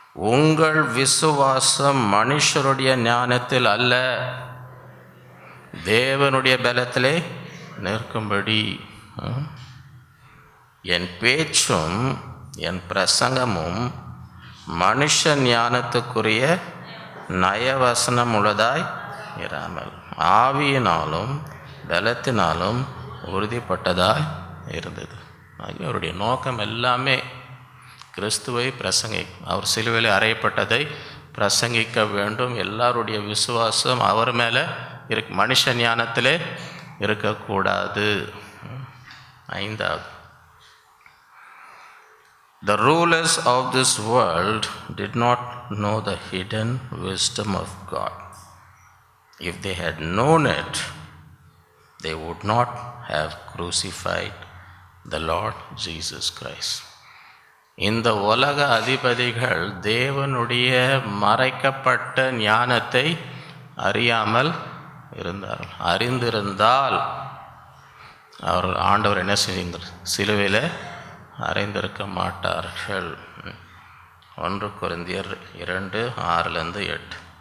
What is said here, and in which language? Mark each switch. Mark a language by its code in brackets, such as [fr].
[ta] உங்கள் விசுவாசம் மனுஷருடைய ஞானத்தில் அல்ல, தேவனுடைய பலத்திலே நிற்கும்படி என் பேச்சும் என் பிரசங்கமும் மனுஷ ஞானத்துக்குரிய நயவசனம் உள்ளதாய் இராமல் ஆவியினாலும் பலத்தினாலும் உறுதிப்பட்டதாய் இருந்தது. அவருடைய நோக்கம் எல்லாமே கிறிஸ்துவை அவர் சிலுவையில் அறையப்பட்டதை பிரசங்கிக்க வேண்டும். எல்லாருடைய விசுவாசம் அவர் மேலே மனுஷ ஞானத்திலே இருக்கக்கூடாது. [en] 5வது, the rulers of this world did not know the hidden wisdom of God. If they had known it, they would not have crucified the Lord Jesus Christ. [ta] இந்த உலக அதிபதிகள் தேவனுடைய மறைக்கப்பட்ட ஞானத்தை அறியாமல் இருந்தார்கள். அறிந்திருந்தால் அவர்கள் ஆண்டவர் என்ன செய்தார்? சிலுவையில் அறைந்திருக்க மாட்டார்கள். 1 கொரிந்தியர் 2:6-8.